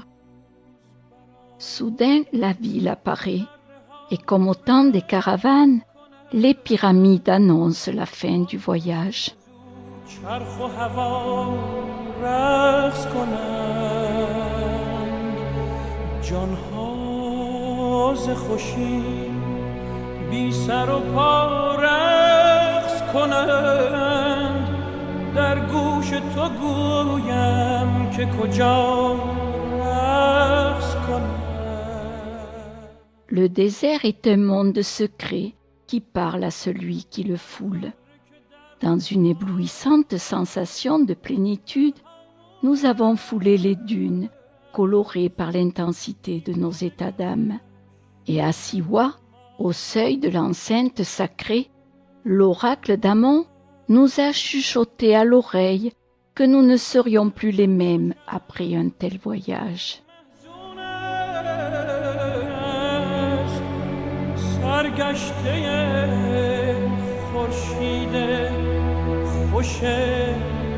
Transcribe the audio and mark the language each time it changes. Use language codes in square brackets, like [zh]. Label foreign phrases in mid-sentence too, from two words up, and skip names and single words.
[fr] Soudain, la ville apparaît, et comme au temps des caravanes, les pyramides annoncent la fin du voyage. [fa] چرخ و هوا رقص کنند جانها ز خوشی بی سر و پا رقص کنند در گوش تو گویم که کجا رقص کنند. [fr] Le désert est un monde secret qui parle à celui qui le foule. Dans une éblouissante sensation de plénitude, nous avons foulé les dunes, colorées par l'intensité de nos états d'âme. Et à Siwa, au seuil de l'enceinte sacrée, l'oracle d'Amon nous a chuchoté à l'oreille que nous ne serions plus les mêmes après un tel voyage. [fa] گشته خورشید خوش